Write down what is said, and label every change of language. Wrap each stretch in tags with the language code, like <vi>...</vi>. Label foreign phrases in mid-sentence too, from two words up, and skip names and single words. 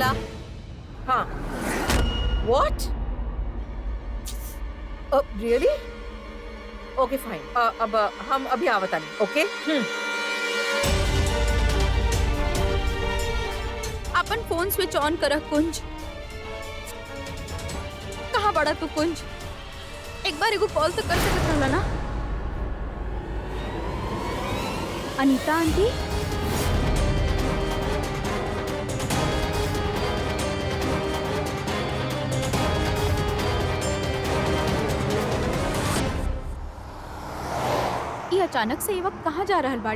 <en>हाँ। What? Really? Okay, fine.</en> <bho>अब हम अभी आवता नहीं, ओके? अपन फोन स्विच ऑन कर कुंज। कहाँ बड़ा तू कुंज? एक बार एगो कॉल तो कर सकत रहला ना? अनीता आंटी, ये अचानक से ये वक्त कहाँ जा रहल बाड़ी?</bho>